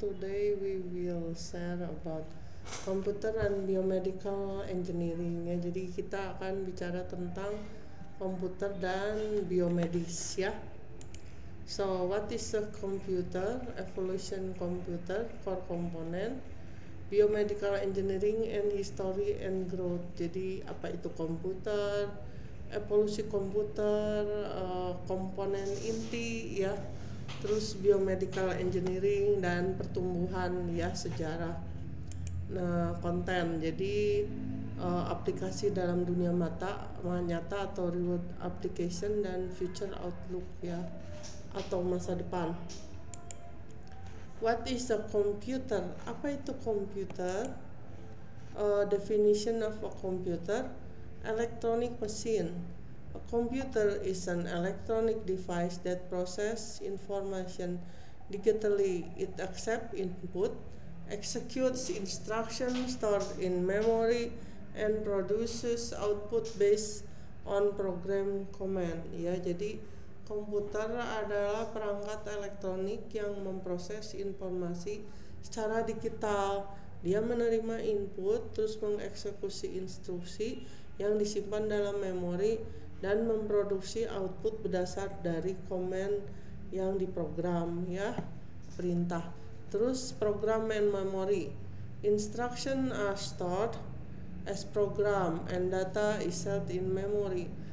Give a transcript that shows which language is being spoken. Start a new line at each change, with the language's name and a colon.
English: Today we will share about computer and biomedical engineering.
Indonesian: Ya, jadi kita akan bicara tentang komputer dan biomedis ya.
English: So, what is a computer? Evolution computer, core component, biomedical engineering and history and growth.
Indonesian: Jadi apa itu komputer? Evolusi komputer, komponen inti ya, terus biomedical engineering dan pertumbuhan ya, sejarah. Nah, konten jadi aplikasi dalam dunia nyata atau
English: reward application
Indonesian: dan
English: future outlook
Indonesian: ya, atau masa depan.
English: What is a computer?
Indonesian: Apa itu komputer?
English: Definition of a computer: electronic machine. A computer is an electronic device that processes information digitally. It accepts input, executes instructions stored in memory, and produces output based on program command.
Indonesian: Ya, jadi komputer adalah perangkat elektronik yang memproses informasi secara digital. Dia menerima input, terus mengeksekusi instruksi yang disimpan dalam memori dan memproduksi output berdasar dari komen yang diprogram ya, perintah. Terus
English: program and memory. Instruction are stored as program and data is held in memory.